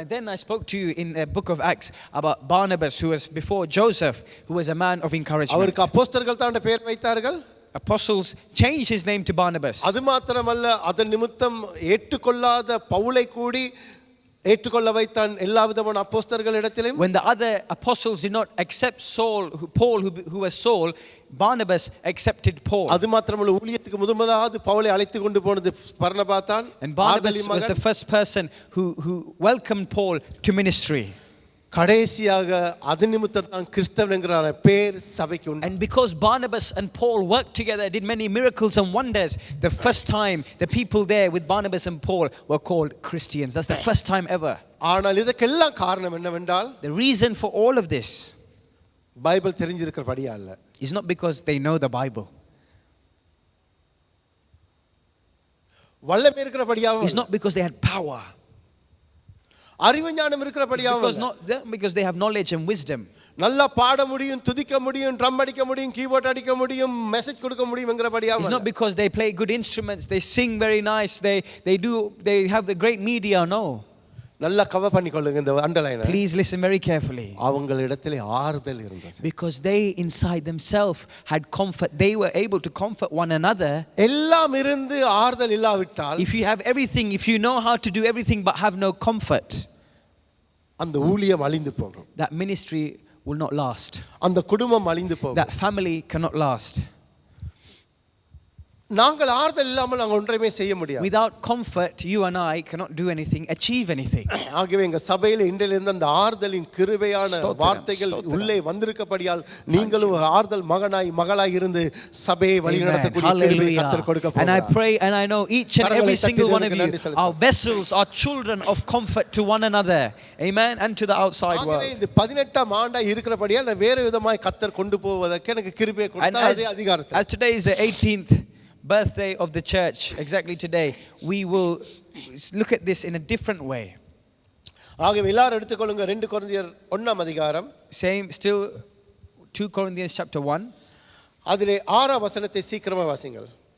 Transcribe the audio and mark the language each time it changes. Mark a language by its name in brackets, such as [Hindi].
[English] And then I spoke to you in the book of Acts about Barnabas, who was before Joseph, who was a man of encouragement. [Tamil] அவருக்கு அப்போஸ்தலர்கள் தான் பெயர் வைத்தார்கள். [English] Apostles changed his name to Barnabas. [Tamil] அது மாத்திரமல்ல, அதன் நிமித்தம் ஏற்றுக்கொள்ளாத பவுலை கூடி ஏற்றுக்கொள்ள வைத்தான் எல்லா விதமான அப்போஸ்தலர்கள் இடத்திலும். [English] When the other apostles did not accept Paul who was Saul, Barnabas accepted Paul. [Tamil] அது மாத்திரமல்ல, ஊழியத்துக்கு முதலாவது பவுலை அழைத்து கொண்டு போனது பர்னபா தான். [English] And Barnabas was the first person who welcomed Paul to ministry. [Tamil] கடைசியாக அது நிமித்தம் தான் கிறிஸ்தவங்கிற பேர் சபைக்கு உண்டு. [English] And because Barnabas and Paul worked together, did many miracles and wonders, the first time the people there with Barnabas and Paul were called Christians. That's the first time ever. [Tamil] ஆனால் இதற்கெல்லாம் காரணம் என்னவென்றால் [English] The reason for all of this [Tamil] Bible தெரிஞ்சிருக்கிறபடியா அல்ல. [English] is not because they know the Bible. [Tamil] வல்லமை இருக்கிறபடியாவும் [English] It's not because they had power. [Tamil] அறிவு ஞானம் இருக்கிறபடியாவும் [English] Because they have knowledge and wisdom. [Tamil] நல்லா பாட முடியும், துதிக்க முடியும், ட்ரம் அடிக்க முடியும், கீபோர்ட் அடிக்க முடியும், மெசேஜ் கொடுக்க முடியும்ங்கறபடியாவும். [English] It's not because they play good instruments, they sing very nice, they have the great media. No. [Tamil] நல்லா கவர் பண்ணிக்கொள்ளுங்க இந்த underline. [English] Please listen very carefully. [Tamil] அவங்களிடத்திலே ஆறுதல் இருந்தது. [English] Because they inside themselves had comfort. They were able to comfort one another. [Tamil] எல்லாம் இருந்து ஆறுதல் இல்லாவிட்டால், [English] if you have everything, if you know how to do everything but have no comfort, [Tamil] அந்த ஊழியம் அழிந்து போகும். [English] that ministry will not last. [Tamil] அந்த குடும்பம் அழிந்து போகும். [English] That family cannot last. [Tamil] நாங்கள் ஆறுதல் இல்லாமல் நாங்கள் ஒன்றையுமே செய்ய முடியாது. [English] Without comfort, you and I cannot do anything, achieve anything. [Tamil] ஆகவே எங்க சபையில இன்றிலிருந்து அந்த ஆறுதலின் கிருபையான வார்த்தைகள் உள்ளே வந்திருக்கப்படியால் நீங்களும் ஒரு ஆறுதல் மகனாய் மகளாய் இருந்து சபையை வழிநடத்தக்கூடிய கிருபையை கர்த்தர் கொடுக்க போகிறார். [English] And I pray and I know each and every single one of you are vessels, are children of comfort to one another. Amen. And to the outside world. [Tamil] ஆகவே இந்த 18ஆம் ஆண்டா இருக்கிறபடியால் நான் வேறு விதமாய் கர்த்தர் கொண்டு போவதற்கு எனக்கு கிருபையை கொடுத்தார். அதே அதிகாரத்தை. [English] As today is the 18th birthday of the church, exactly today, we will look at this in a different way. [Tamil] ஆகவே எல்லாரும் எடுத்துக்கொள்ளுங்க 2 கொரிந்தியர் 1ஆம் அதிகாரம். [English] Same, still 2 Corinthians chapter 1. [Tamil] அதிலே 6ஆம் வசனத்தை சீக்கிரமா வாசிங்கள்.